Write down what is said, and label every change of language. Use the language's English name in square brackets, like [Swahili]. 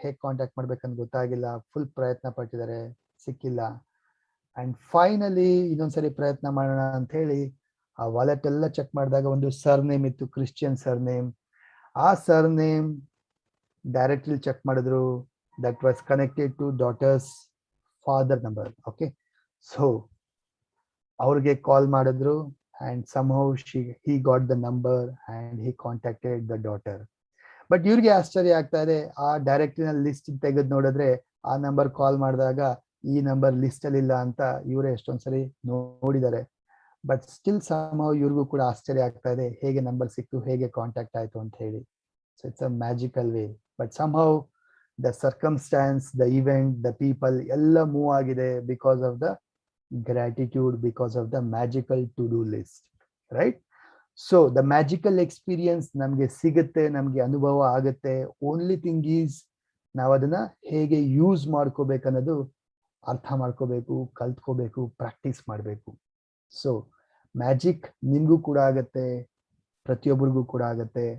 [Kannada] ಹೇಗೆ ಕಾಂಟ್ಯಾಕ್ಟ್ ಮಾಡ್ಬೇಕಂತ ಗೊತ್ತಾಗಿಲ್ಲ, ಫುಲ್ ಪ್ರಯತ್ನ ಪಟ್ಟಿದ್ದಾರೆ, ಸಿಕ್ಕಿಲ್ಲ. ಅಂಡ್ ಫೈನಲಿ ಇನ್ನೊಂದ್ಸರಿ ಪ್ರಯತ್ನ ಮಾಡೋಣ ಅಂತ ಹೇಳಿ ಆ ವಾಲೆಟ್ ಎಲ್ಲ ಚೆಕ್ ಮಾಡಿದಾಗ ಒಂದು ಸರ್ನೇಮ್ ಇತ್ತು, ಕ್ರಿಶ್ಚಿಯನ್ ಸರ್ನೇಮ್. ಆ ಸರ್ನೇಮ್ ಡೈರೆಕ್ಟ್ಲಿ ಚೆಕ್ ಮಾಡಿದ್ರು, [English] That was connected to daughter's father number. [Kannada] Okay, so ಅವ್ರಿಗೆ ಕಾಲ್ ಮಾಡಿದ್ರು [English] and somehow he got the number and he contacted the daughter. [Kannada] But ಇವ್ರಿಗೆ ಆಶ್ಚರ್ಯ ಆಗ್ತಾ ಇದೆ, ಆ ಡೈರೆಕ್ಟರಿನ ಲಿಸ್ಟ್ ತೆಗೆದು ನೋಡಿದ್ರೆ ಆ ನಂಬರ್ ಕಾಲ್ ಮಾಡಿದಾಗ ಈ ನಂಬರ್ ಲಿಸ್ಟ್ ಅಲ್ಲಿ ಇಲ್ಲ ಅಂತ ಇವರೇ ಎಷ್ಟೊಂದ್ಸರಿ ನೋಡಿದ್ದಾರೆ. ಬಟ್ ಸ್ಟಿಲ್ somehow ಇವ್ರಿಗೂ ಕೂಡ ಆಶ್ಚರ್ಯ ಆಗ್ತಾ ಇದೆ, ಹೇಗೆ ನಂಬರ್ ಸಿಕ್ತು, ಹೇಗೆ ಕಾಂಟ್ಯಾಕ್ಟ್ ಆಯ್ತು ಅಂತ ಹೇಳಿ. [English] So it's a magical way. But somehow the circumstance, the event, the people [Kannada] ಎಲ್ಲ ಮೂವ್ ಆಗಿದೆ [English] Because of the gratitude, because of the magical to-do list, right? So the magical experience [Kannada] ನಮ್ಗೆ ಸಿಗುತ್ತೆ, ನಮ್ಗೆ ಅನುಭವ ಆಗುತ್ತೆ. ಓನ್ಲಿ ಥಿಂಗ್ ಈಸ್ ನಾವು ಅದನ್ನ ಹೇಗೆ ಯೂಸ್ ಮಾಡ್ಕೋಬೇಕು ಅನ್ನೋದು ಅರ್ಥ ಮಾಡ್ಕೋಬೇಕು, ಕಲ್ತ್ಕೋಬೇಕು, ಪ್ರಾಕ್ಟೀಸ್ ಮಾಡಬೇಕು. ಸೊ ಮ್ಯಾಜಿಕ್ ನಿಮ್ಗೂ ಕೂಡ ಆಗತ್ತೆ, ಪ್ರತಿಯೊಬ್ಬರಿಗೂ ಕೂಡ ಆಗತ್ತೆ.